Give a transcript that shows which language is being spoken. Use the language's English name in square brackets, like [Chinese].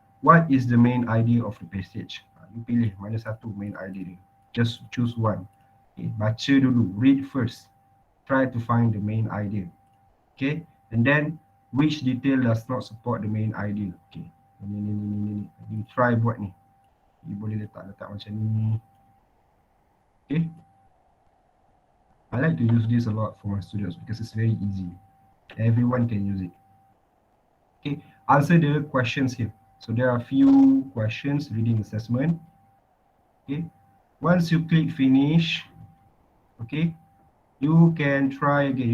[English] What is the main idea of the passage? [Malay] You pilih mana satu main idea dia. [English] Just choose one. Okay, [Malay] baca dulu, [English] read first. Try to find the main idea. Okay, and then which detail does not support the main idea. [Malay] Okay, ni. You try buat ni. You boleh letak macam ni. [English] Okay, I like to use this a lot for my students because it's very easy. Everyone can use it. Okay, answer the questions here. So there are a few questions, reading assessment. Okay, once you click finish, okay, you can try again.